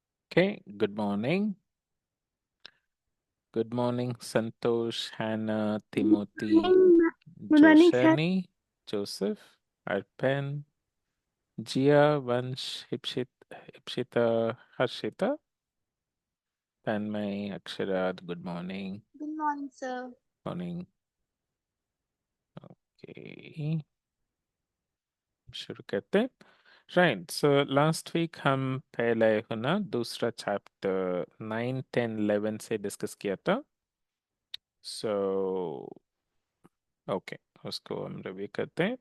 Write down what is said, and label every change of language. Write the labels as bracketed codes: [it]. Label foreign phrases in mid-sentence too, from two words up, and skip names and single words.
[en] Okay, good morning. Good morning, Santosh, Hannah, Timothy, Good morning sir. Joshani, Joseph, Arpen, Jia, Vansh, Hipshita, Harshita, Tanmay, Aksharat, good morning. Good morning sir. Morning. [hi] Okay, शुरू करते हैं। राइट, सो [en] last week [hi] हम पहले है ना दूसरा चैप्टर 9, 10, 11 से डिस्कस किया था। [en] so okay, [hi] उसको हम रिव्यू करते हैं।